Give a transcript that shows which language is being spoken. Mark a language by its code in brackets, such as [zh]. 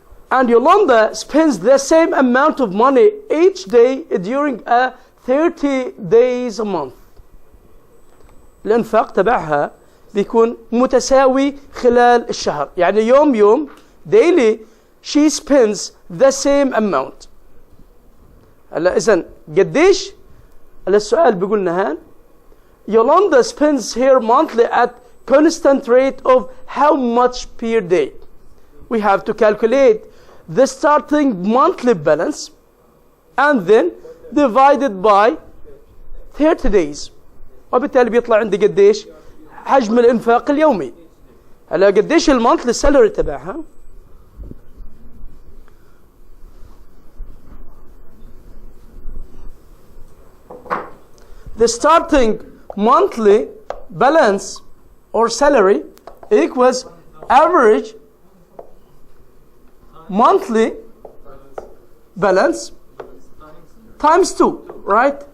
[en] And Yolanda spends the same amount of money each day during 30 days a month. [ar] الانفاق تبعها بيكون متساوي خلال الشهر. يعني يوم [en] daily she spends the same amount. [ar] هلا إذن قديش؟ هلا السؤال بيقول نهان [en] Yolanda spends her monthly at constant rate of how much per day? We have to calculate the starting monthly balance and then divided by 30 days. [ar] وبالتالي بيطلع عندي قديش حجم الانفاق اليومي. هلا قديش المونثلي سالري تبعها؟ [en] The starting monthly balance or salary equals average monthly balance times 2, right?